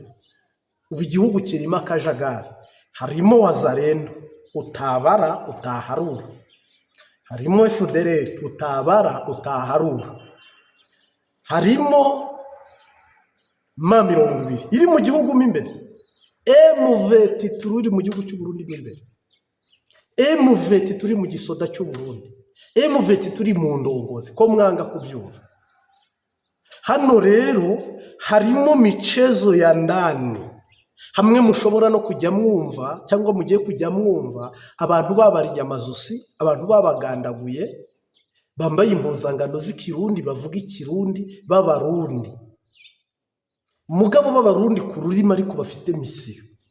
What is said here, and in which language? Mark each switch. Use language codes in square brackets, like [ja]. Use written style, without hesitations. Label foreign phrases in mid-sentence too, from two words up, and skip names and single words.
[rn] Ubu igihugu kirimo akajagari, harimo wazarendo utabara utaharura, harimo FDLR utabara utaharura, harimo Ma 20 iri mu gihugu mo imbere, M23 iri mu gihugu cy'u Burundi mo imbere, M23 iri mu gisoda cy'u Burundi, M23 iri mu ndongozi, ko mwanga kubyumva. Hano rero harimo [sw] michezo ya ndani, [rn] hamwe mushobora no kujya mwumva cyangwa mugiye kujya mwumva abantu babariye amazosi, abantu babagandaguye, bambaye impuzangano z'ikirundi, bavuga ikirundi, b'abarundi, mugabo b'abarundi ku rurimi ariko bafite misiyo.